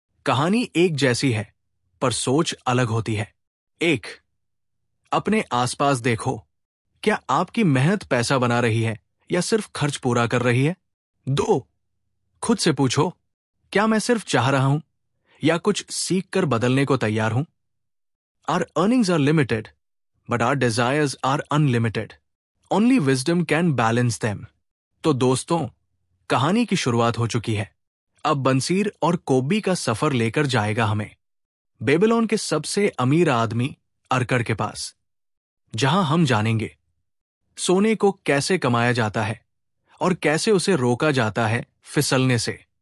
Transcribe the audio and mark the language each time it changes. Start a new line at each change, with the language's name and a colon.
Hindi: कहानी एक जैसी है, पर सोच अलग होती है। 1. अपने आसपास देखो, क्या आपकी मेहनत पैसा बना रही है या सिर्फ खर्च पूरा कर रही है? 2. खुद से पूछो, क्या मैं सिर्फ चाह रहा हूं या कुछ सीख कर बदलने को तैयार हूं?
English: Our earnings are limited, but our desires are unlimited. Only wisdom can balance them.
Hindi: तो दोस्तों, कहानी की शुरुआत हो चुकी है। अब बंसीर और कोबी का सफर लेकर जाएगा हमें बेबीलोन के सबसे अमीर आदमी अरकड़ के पास, जहां हम जानेंगे सोने को कैसे कमाया जाता है और कैसे उसे रोका जाता है फिसलने से।